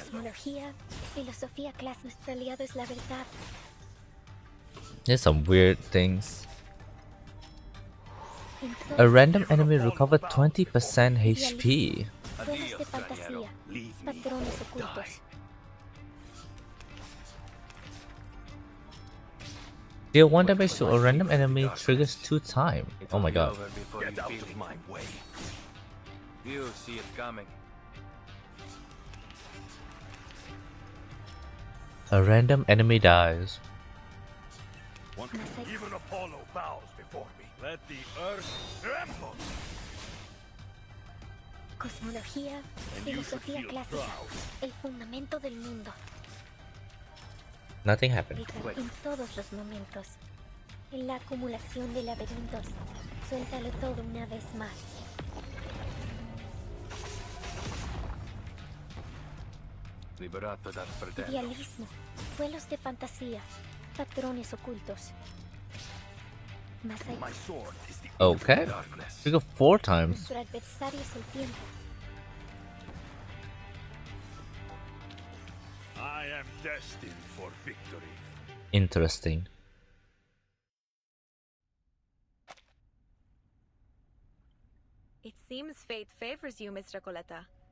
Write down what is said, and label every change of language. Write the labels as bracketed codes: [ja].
[es] Cosmología, filosofía, clases aliados, la verdad. [en] There's some weird things. A random enemy recovered 20% HP. [es] Juegos de fantasía, patrones ocultos. [en] Deal 1 damage to a random enemy triggers 2 times. Oh my god. Get out of my way. You see it coming. A random enemy dies. Even Apollo bows before me. Let the earth tremble. [es] Cosmología, filosofía clásica, el fundamento del mundo. [en] Nothing happened. [es] En todos los momentos. En la acumulación de laberintos. Suéltalo todo una vez más. [it] Liberato dal fratello. [es] Idealismo, vuelos de fantasía, patrones ocultos. Más allá. [en] My sword is the Okay. Trigger 4 times. [es] Nuestro adversario es el tiempo. [en] I am destined for victory. Interesting. It seems fate favors you, Miss Recoleta.